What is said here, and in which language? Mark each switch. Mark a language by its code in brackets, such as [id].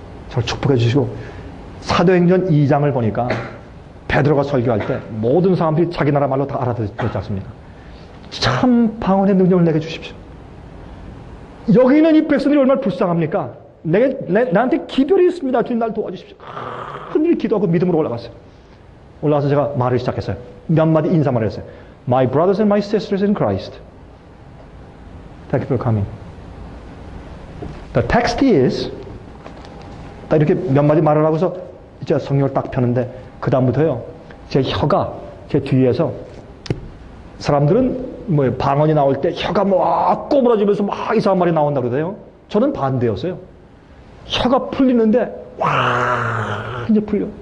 [ko] 저를 축복해 주시고 사도행전 2장을 보니까 베드로가 설교할 때 모든 사람들이 자기 나라 말로 다 알아듣지 않습니까? 참 방언의 능력을 내게 주십시오. 여기 있는 이 백성들이 얼마나 불쌍합니까? 나한테 기별이 있습니다. 주님 날 도와주십시오. 큰일이 기도하고 믿음으로 올라갔어요. 올라가서 제가 말을 시작했어요. 몇 마디 인사말을 했어요. [en] My brothers and my sisters in Christ. Thank you for coming. The text is [ko] 딱 이렇게 몇 마디 말을 하고서 이제 성경을 딱 펴는데 그 다음부터요 제 혀가 제 뒤에서 사람들은 뭐 방언이 나올 때 혀가 막 꼬부라지면서 막 이상한 말이 나온다 그러대요. 저는 반대였어요. 혀가 풀리는데 완전 풀려.